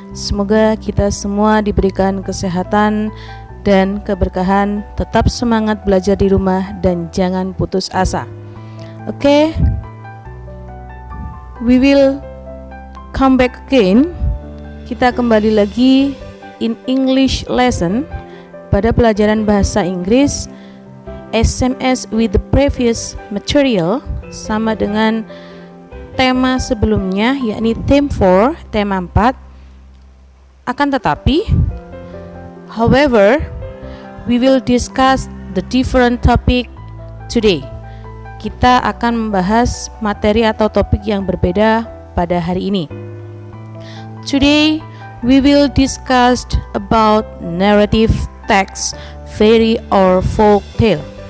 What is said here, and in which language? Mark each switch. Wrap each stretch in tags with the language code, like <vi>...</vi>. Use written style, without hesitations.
<id>Semoga kita semua diberikan kesehatan dan keberkahan, tetap semangat belajar di rumah dan jangan putus asa.</id> <en>Okay, we will come back again.</en> <id>Kita kembali lagi</id> <en>in English lesson</en> <id>pada pelajaran bahasa Inggris SMS</id> <en>with the previous material,</en> <id>sama dengan tema sebelumnya, yakni theme 4, tema 4. Akan tetapi,</id> <en>however, we will discuss the different topic today.</en> <id>Kita akan membahas materi atau topik yang berbeda pada hari ini.</id> <en>Today, we will discuss about narrative text, fairy or folk tale.</en>